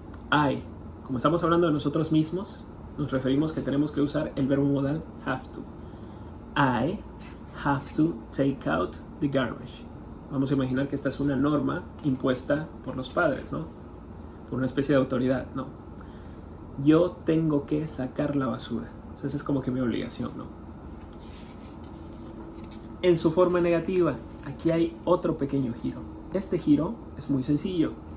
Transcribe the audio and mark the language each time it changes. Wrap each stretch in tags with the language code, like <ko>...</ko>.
<es>I, como estamos hablando de nosotros mismos, nos referimos que tenemos que usar el verbo modal have to.</es> <en>I have to take out the garbage.</en> <es>Vamos a imaginar que esta es una norma impuesta por los padres, ¿no? Por una especie de autoridad, ¿no? Yo tengo que sacar la basura. O sea, esa es como que mi obligación, ¿no? En su forma negativa, aquí hay otro pequeño giro. Este giro es muy sencillo.</es>